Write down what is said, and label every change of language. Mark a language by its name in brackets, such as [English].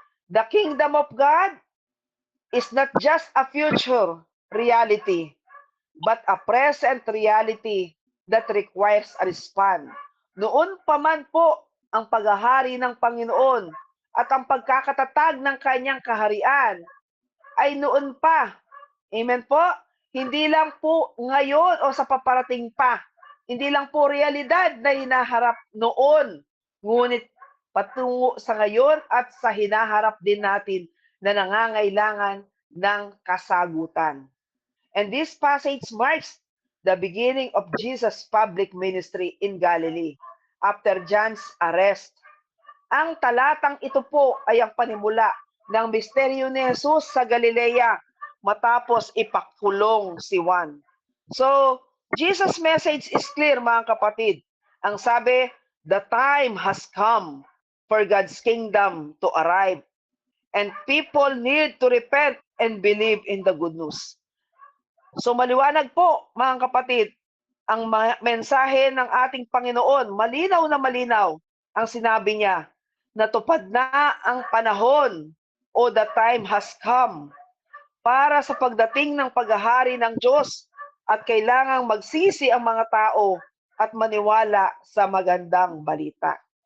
[English] The kingdom of God is not just a future reality, but a present reality that requires a response. [Filipino] Noon pa man po ang paghahari ng Panginoon at ang pagkakatatag ng kanyang kaharian ay noon pa. Amen po? Hindi lang po ngayon o sa paparating pa. Hindi lang po realidad na hinaharap noon. Ngunit patungo sa ngayon at sa hinaharap din natin na nangangailangan ng kasagutan. [English] And this passage marks the beginning of Jesus' public ministry in Galilee after John's arrest. [Filipino] Ang talatang ito po ay ang panimula ng misteryo ni Jesus sa Galilea matapos ipakulong si Juan. [English] So, Jesus' message is clear, [Filipino] mga kapatid. Ang sabi, [English] the time has come for God's kingdom to arrive, and people need to repent and believe in the good news. [Filipino] So maliwanag po, mga kapatid, ang mensahe ng ating Panginoon, malinaw na malinaw ang sinabi niya, natupad na ang panahon o [English] the time has come [Filipino] para sa pagdating ng paghahari ng Diyos at kailangang magsisi ang mga tao at maniwala sa magandang balita.